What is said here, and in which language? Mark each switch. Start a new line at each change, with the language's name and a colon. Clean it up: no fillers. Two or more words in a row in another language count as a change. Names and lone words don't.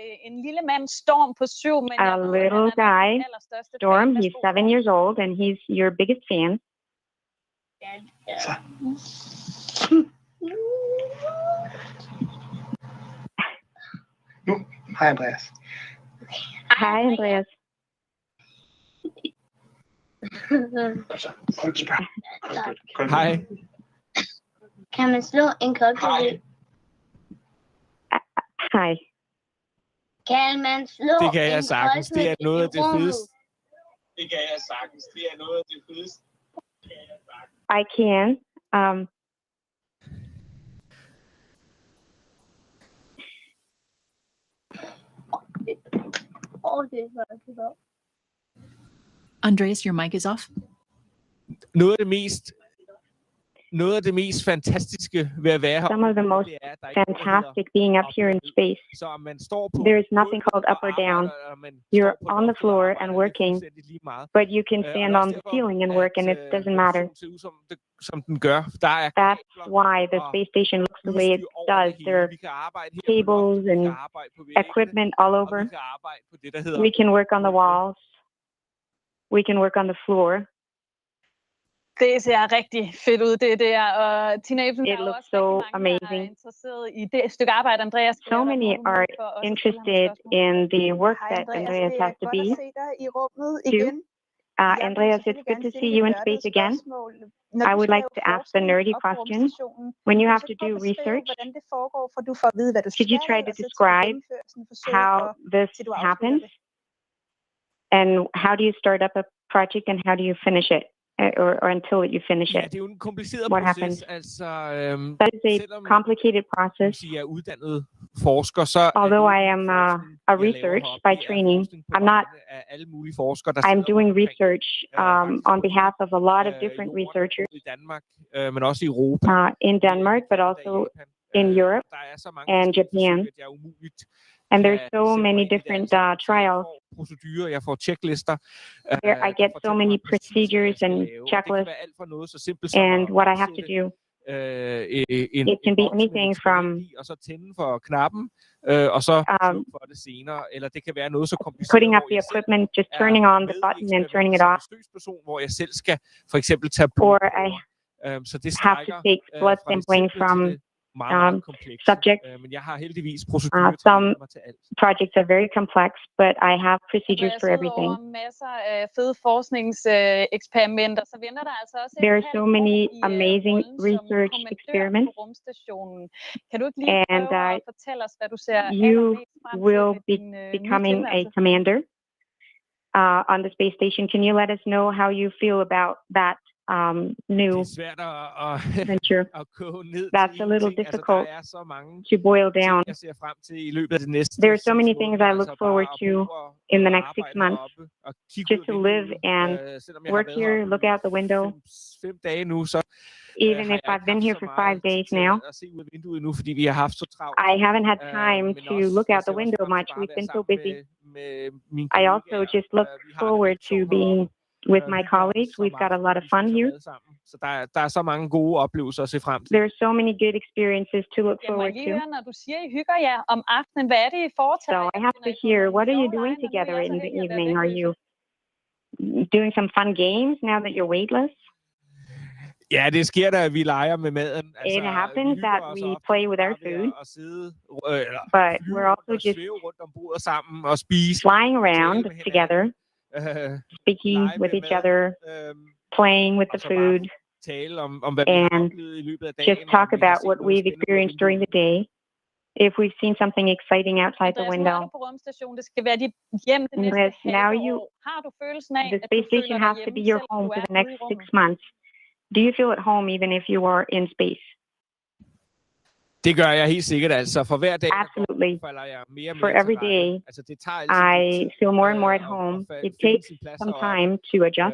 English: A little guy, Storm, he's 7 years old, and he's your biggest fan. Hi, Andreas. Hi, Andreas.
Danish: Hej. Kan man slå en koldkridt? Hej. Kan man slå Det kan jeg en sagtens. Det er noget af det rummet? fedeste. Det kan jeg sagtens. Det er noget af det fedeste.
English: I can. Andreas, your mic is off.
Danish: Noget af det mest fantastiske ved at være her.
English: Some of the most fantastic being up here in space. There is nothing called up or down. You're on the floor and working, but you can stand on the ceiling and work, and it doesn't matter. That's why the space station looks the way it does. There are cables and equipment all over. We can work on the walls. We can work on the floor.
Danish: Det ser rigtig fedt ud, det der. Og Tina Ebsen,
English: It looks so amazing.
Danish: interesseret i det stykke arbejde, Andreas.
English: So many are interested in the work that Andreas has to be. Andreas, it's good to see you in space again. I would like to ask the nerdy question. When you have to do research, could you try to describe how this happens? And how do you start up a project and how do you finish it? Or until you finish it.
Danish: Det er jo en kompliceret
English: What
Danish: proces.
English: happens?
Danish: Altså,
English: That is a complicated process.
Danish: Jeg er uddannet forsker, så
English: Although I am a research by training, I'm doing research on behalf of a lot of different researchers
Danish: men også i Europa.
English: In Denmark, but also in Europe and Japan. And there's so many different trials.
Danish: Procedurer, jeg får checklister.
English: There I get so many procedures and checklists and what I have to do. It can be anything from
Danish: og så tænde for knappen, og så for det senere, eller det kan være noget så kompliceret,
English: putting up the equipment, just turning on the button and turning it off.
Danish: Hvor jeg selv skal for eksempel tage blod.
English: Or I
Danish: så det
English: have to take blood sampling from subjects.
Danish: Men jeg har heldigvis procedurer
English: Some projects are very complex, but I have procedures for everything.
Danish: Masser af fede forskningseksperimenter, så venter der altså også
English: There are so many amazing research experiments,
Danish: kan du ikke lige
English: and
Danish: prøve at fortælle os, hvad du ser
English: you will be becoming a commander on the space station. Can you let us know how you feel about that new venture? That's a little difficult to boil down. There are so many things I look forward to in the next 6 months. Just to live and work here, look out the window. Even if I've been here for 5 days now, I haven't had time to look out the window much. We've been so busy. I also just look forward to being with my colleagues. We've got a lot of fun here.
Danish: Så der er så mange gode oplevelser at se frem til.
English: There are so many good experiences to look forward to.
Danish: Når du siger, I hygger jer om aftenen, hvad er det, I foretager?
English: So I have to hear, what are you doing together in the evening? Are you doing some fun games now that you're weightless?
Danish: Ja, det sker da, at vi leger med maden. Altså,
English: It happens
Danish: vi
English: that
Danish: hygger os
English: we
Danish: ofte
English: play with our
Danish: bare ved
English: food,
Danish: at sidde, eller
English: but
Danish: flyve
English: we're also
Danish: rundt og
English: just
Danish: svæve rundt om bordet sammen og spise,
English: flying
Danish: og tale
English: around
Danish: med hinanden,
English: together, speaking
Danish: lege
English: with
Danish: med
English: each
Danish: maden,
English: other, playing with
Danish: og
English: the
Danish: så bare
English: food,
Danish: tale om hvad vi har
English: and
Danish: oplevet i løbet af
English: just
Danish: dagen,
English: talk
Danish: om vi har
English: about
Danish: set
English: what
Danish: noget
English: we've
Danish: spændende ud af
English: experienced during the
Danish: vinduet.
English: day. If we've seen something exciting outside the
Danish: Andreas, nu er
English: window.
Danish: du på rumstation. Det skal være dit hjem det næste
English: Andreas, now
Danish: halve
English: you,
Danish: år. Har du følelsen af,
English: the
Danish: at
English: space
Danish: du føler
English: station
Danish: dig
English: has to
Danish: hjemme,
English: be your
Danish: selvom
English: home
Danish: du
English: for
Danish: er
English: the
Danish: ude
English: next
Danish: i
English: 6
Danish: rummet?
English: months. Do you feel at home even if you are in space?
Danish: Det gør jeg helt sikkert, altså. For hver dag,
English: Absolutely.
Danish: falder jeg mere og
English: For
Danish: mere
English: every
Danish: til rette.
English: day,
Danish: Altså, det tager altid lidt
English: I
Danish: tid,
English: feel more and more at
Danish: at
English: home. It
Danish: finde
English: takes
Danish: sin plads
English: some
Danish: heroppe.
English: time to adjust